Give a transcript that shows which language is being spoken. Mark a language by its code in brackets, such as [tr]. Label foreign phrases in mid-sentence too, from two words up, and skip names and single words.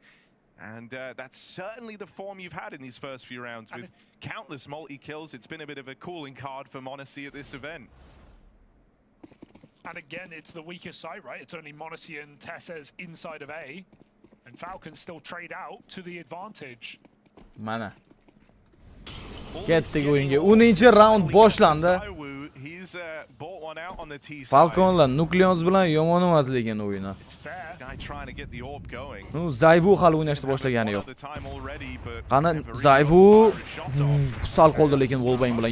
[en] And that's certainly the form you've had in these first few rounds with countless multi-kills. It's been a bit of a cooling card for Monacy at this event. And again, it's the weaker side, right? It's only Monacy and Tessez inside of A. And Falcons still trade out to the advantage. [uz] Mana. Ketdik o'yinga. 10-raund boshlandi. Falconlar Nukleons bilan yomon emas lekin o'yini. Zayvu hali o'ynashni boshlagani yo'q. Qani Zayvu sal qoldi lekin Volbang bilan.